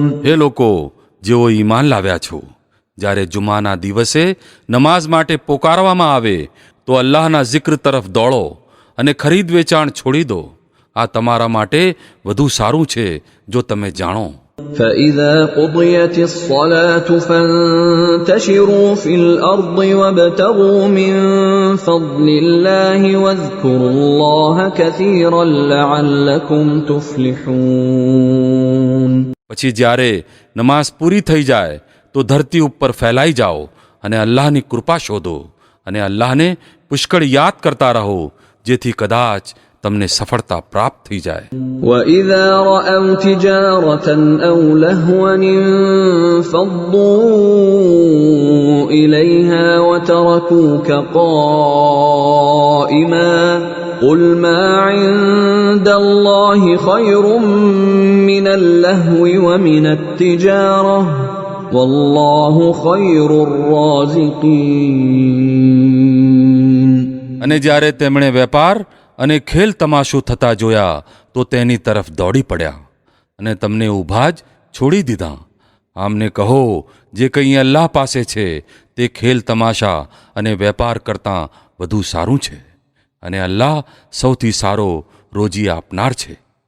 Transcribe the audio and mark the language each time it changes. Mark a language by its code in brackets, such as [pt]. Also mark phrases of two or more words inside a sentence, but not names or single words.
[gu] હે લોકો જેઓ ઈમાન લાવ્યા છો, જ્યારે જુમાના દિવસે નમાઝ માટે પોકારવામાં આવે તો અલ્લાહના જિક્ર તરફ દોડો અને ખરીદ વેચાણ છોડી દો. આ તમારા માટે વધુ સારું છે જો તમે જાણો. [ar] فإذا قضيت الصلاة فانتشروا في الأرض وابتغوا من فضل الله واذكروا الله كثيرا لعلكم تفلحون. [gu] પછી જ્યારે નમાઝ પૂરી થઈ જાય તો ધરતી ઉપર ફેલાઈ જાઓ અને અલ્લાહની કૃપા શોધો અને અલ્લાહને પુષ્કળ યાદ કરતા રહો, જેથી કદાચ તમને સફળતા પ્રાપ્ત થઈ જાય. [ar] وإذا رأوا تجارة أو لهوا انفضوا إليها وتركوك قائما قل ما عند الله خير من اللهو ومن التجارة والله خير الرازقين. [gu] અને જ્યારે તેમણે વેપાર અને ખેલ તમાશો થતા જોયા તો તેની તરફ દોડી પડ્યા અને તમને ઊભા જ છોડી દીધા. આમને કહો, જે કંઈ અલ્લાહ પાસે છે તે ખેલ તમાશા અને વેપાર કરતાં વધુ સારું છે અને અલ્લાહ સૌથી સારો રોજી આપનાર છે.